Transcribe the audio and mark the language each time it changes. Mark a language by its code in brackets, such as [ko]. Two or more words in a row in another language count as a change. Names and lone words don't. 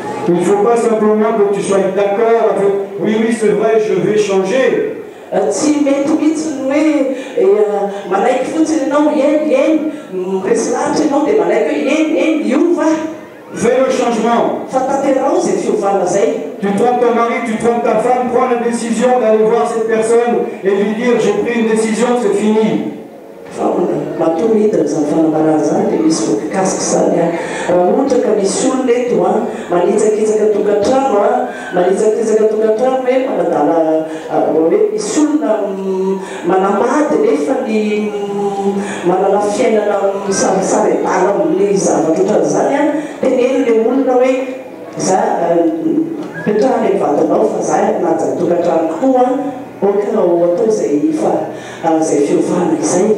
[fr] Il ne faut pas simplement que tu sois d'accord avec oui, oui, c'est vrai, je vais changer. [mg] Tsy mety mihitsy ny hoe malaiky fotsiny ianao eny resy lahatra ianao dia malaiky hoe eny iova. [fr] Fais le changement. [mg] Fa tanterao zay fiovana zay. [fr] Tu trompes ton mari, tu trompes ta femme, prends la décision d'aller voir cette personne et lui dire j'ai pris une décision, c'est fini. [mg] Matoa hitany zany fanambarana zany dia misy voakasika zany a. Raha ohatra ka misy olona eto a manitsakitsaka tokantrano a manitsakitsaka tokantrano hoe manadala hoe misy olona manambady nefa ny manala fiainana misarisary adala amin'ny zavatra ohatran'izany a dia neny le olona hoe za petrahany amin'ny vatanao fa za najany tokantrano koa oka atao zay fiovana izay.